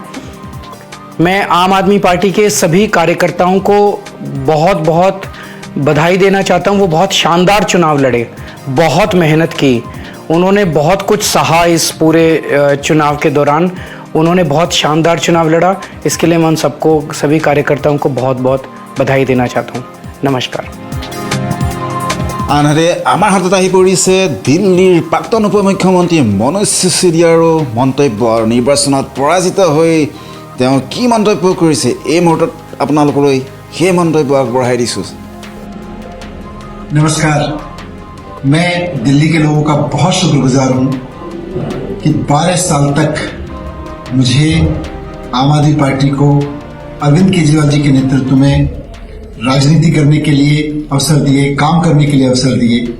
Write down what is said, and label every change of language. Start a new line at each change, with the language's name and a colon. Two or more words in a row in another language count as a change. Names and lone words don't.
Hindi: मैं आम आदमी पार्टी के सभी कार्यकर्ताओं को बहुत बहुत बधाई देना चाहता हूँ। वो बहुत शानदार चुनाव लड़े, बहुत मेहनत की, उन्होंने बहुत कुछ सहा इस पूरे चुनाव के दौरान। उन्होंने बहुत शानदार चुनाव लड़ा। इसके लिए मैं उन सबको, सभी कार्यकर्ताओं को बहुत बहुत बधाई देना चाहता हूँ। नमस्कार।
Assamese: আনহাতে আমাৰ হাতত আহি পৰিছে দিল্লীৰ প্ৰাক্তন উপ মুখ্যমন্ত্ৰী মনোজ চিচোদিয়াৰ মন্তব্য আৰু নিৰ্বাচনত পৰাজিত হৈ তেওঁ কি মন্তব্য কৰিছে এই মুহূৰ্তত আপোনালোকলৈ সেই মন্তব্য আগবঢ়াই দিছোঁ।
Hindi: नमस्कार। मैं दिल्ली के लोगों का बहुत शुक्रगुजार हूँ कि 12 साल तक मुझे आम आदमी पार्टी को अरविंद केजरीवाल जी के नेतृत्व में राजनीति करने के लिए अवसर दिए, काम करने के लिए अवसर दिए।